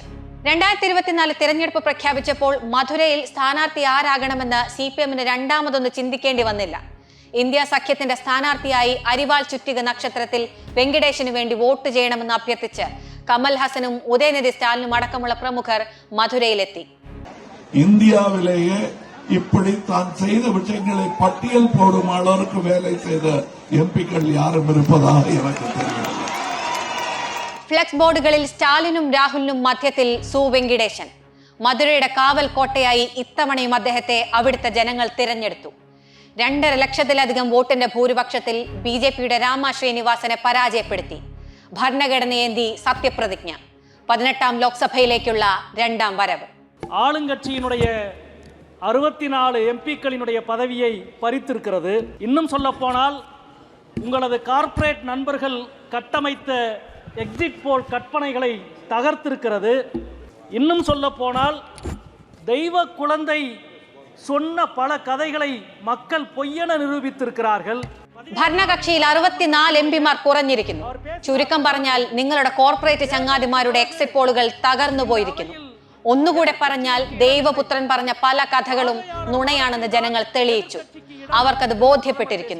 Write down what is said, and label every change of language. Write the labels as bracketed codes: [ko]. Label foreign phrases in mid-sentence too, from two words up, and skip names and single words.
[ml] 2024 തിരഞ്ഞെടുപ്പ് പ്രഖ്യാപിച്ചപ്പോൾ മധുരയിൽ സ്ഥാനാർത്ഥി ആരാകണമെന്ന് CPM-ന് രണ്ടാമതൊന്ന് ചിന്തിക്കേണ്ടി വന്നില്ല. ഇന്ത്യ സഖ്യത്തിന്റെ സ്ഥാനാർത്ഥിയായി അരിവാൾ ചുറ്റിക നക്ഷത്രത്തിൽ വെങ്കിടേശന് വേണ്ടി വോട്ട് ചെയ്യണമെന്ന് അഭ്യർത്ഥിച്ച് കമൽ ഹസനും ഉദയനിധി സ്റ്റാലിനും അടക്കമുള്ള പ്രമുഖർ മധുരയിലെത്തി. [ta] ഇന്ത്യയിലേയെ இப்படி தான் செய்த விஷயங்களை பட்டியல் போடும் அளவுக்கு வேலை செய்த MP-க்கள் யாரும் இருப்பதாக எனக்கு தெரியவில்லை. [ml] ഫ്ലെക്സ് ബോർഡുകളിൽ സ്റ്റാലിനും രാഹുലിനും മധ്യത്തിൽ സു വെങ്കിടേശൻ. മധുരയുടെ കാവൽ കോട്ടയായി ഇത്തവണയും അദ്ദേഹത്തെ അവിടുത്തെ ജനങ്ങൾ തിരഞ്ഞെടുത്തു. 2.5 ലക്ഷത്തിലധികം വോട്ടിന്റെ ഭൂരിപക്ഷത്തിൽ BJPയുടെ രാമ ശ്രീനിവാസനെ പരാജയപ്പെടുത്തി. ഭരണഘടനയേന്തി സത്യപ്രതിജ്ഞ. 18-ാം ലോക്സഭയിലേക്കുള്ള 2ാം വരവ്. [ta] ஆளுங்கட்சியினுடைய 64 MP-க்களினுடைய பதவியை பறித்திருக்கிறது. இன்னும் சொல்ல போனால் உங்களது கார்ப்பரேட் நண்பர்கள் கட்டமைத்த [en] exit poll [ta] கற்பனைகளை தகர்த்திருக்கிறது. இன்னும் சொல்ல போனால் தெய்வ குழந்தை சொன்ன பல கதைகளை மக்கள் பொய்யென നിരൂപിച്ചിരിക്കുകയാர்கள். [ml] ഭരണകക്ഷിയിൽ 64 MP-മാർ കുറഞ്ഞിരിക്കുന്നു. ചുരുക്കം പറഞ്ഞാൽ നിങ്ങളുടെ കോർപ്പറേറ്റ് ചങ്ങാതിമാരുടെ [en] exit polls [ml] തകർന്നു പോയിരിക്കുന്നു. ഒന്നുകൂടെ പറഞ്ഞാൽ ദൈവപുത്രൻ പറഞ്ഞ പല കഥകളും നുണയാണെന്ന് ജനങ്ങൾ തെളിയിച്ചു. അവർക്കത് ബോധ്യപ്പെട്ടിരിക്കുന്നു.